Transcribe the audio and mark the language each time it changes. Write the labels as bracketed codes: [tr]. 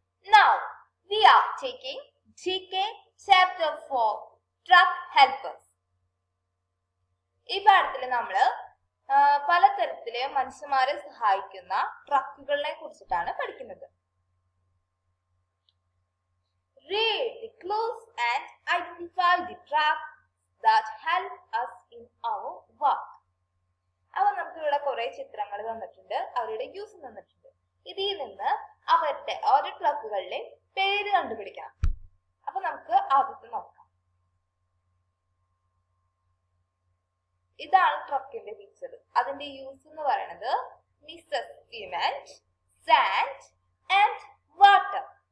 [en] Now we are taking GK chapter 4 truck helpers. [ml] ഈ പാഠത്തിൽ നമ്മൾ പലതരത്തിലെ മനുഷ്യന്മാരെ സഹായിക്കുന്ന ട്രക്കുകളെ കുറിച്ചിട്ടാണ് പഠിക്കുന്നത്. [en] Read the clues and identify the trucks that help us in our work. [ml] അവ നമുക്ക് ഇവിടെ കുറെ ചിത്രങ്ങൾ തന്നിട്ടുണ്ട്, അവരുടെ യൂസ് തന്നിട്ടുണ്ട്. ഇതിൽ നിന്ന് അവരുടെ ഓരോ ട്രക്കുകളുടെ പേര് കണ്ടുപിടിക്കണം. അപ്പൊ നമുക്ക് ആദ്യത്തെ നോക്കാം. ഇതാണ് ട്രക്കിന്റെ പിക്ചർ. അതിന്റെ യൂസ് എന്ന് പറയുന്നത് [en] Mixes cement, sand and water.